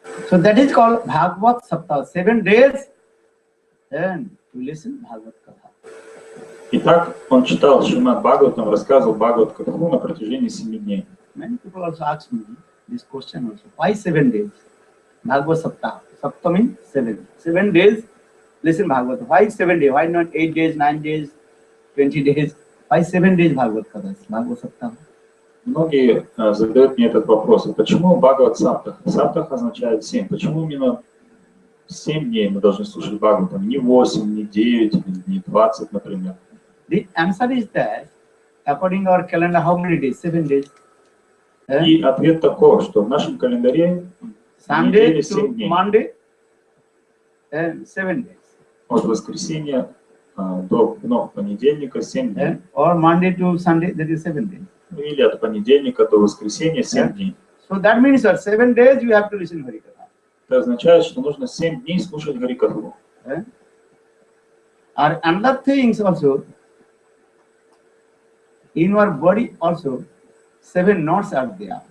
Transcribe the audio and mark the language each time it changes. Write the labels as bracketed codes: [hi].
[en] So that is called Bhagavad Saptaha. 7 days, then to listen Bhagavad Katha. [ru] Итак, он читал Шримад Бхагаватам, рассказывал Бхагават Катху на протяжении 7 дней. [en] Many people also ask me this question also. Why 7 days? Bhagavad Saptaha. Saptaha means 7. 7 days, listen Bhagavad. Why 7 days? Why not 8 days, 9 days, 20 days? Why 7 days Bhagavad Katha? Bhagavad Saptaha. [ru] Многие задают мне этот вопрос. Почему Бхагават Саптаха? Саптаха означает 7. Почему именно 7 дней мы должны слушать Бхагаватам? Не 8, не 9, не 20, например. [en] The answer is that, according to our calendar, how many days? 7 days. [ru] И ответ такой, что в нашем календаре [en] Sunday [ru] недели 7 [en] to [ru] дней. [en] Monday, and 7 days. [ru] От воскресенья до понедельника 7 дней. [en] Or Monday to Sunday, that is 7 days. [ru] Или от понедельника до воскресенья 7 дней. [en] So that means that 7 days you have to listen Harikatha. [ru] Это означает, что нужно 7 дней слушать Харикатху. [en] Or another things also, in our body also, 7 knots are there.